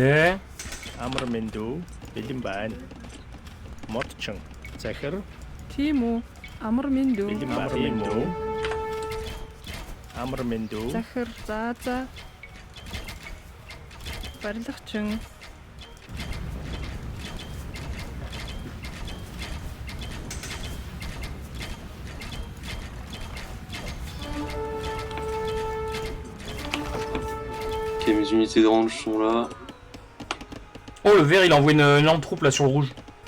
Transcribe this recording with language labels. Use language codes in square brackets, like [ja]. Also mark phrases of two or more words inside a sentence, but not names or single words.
[mn] Амар мэндүү бэлэн байна. Модчин. Захир Тийм үү. Амар минь дүү. бэлэн байна юм уу? Амар мэндүү. Захир. За. Барилгачин. [fr] Ok, mes unités de range sont là. Oh, le vert, il envoie une lampe troupe là sur le rouge.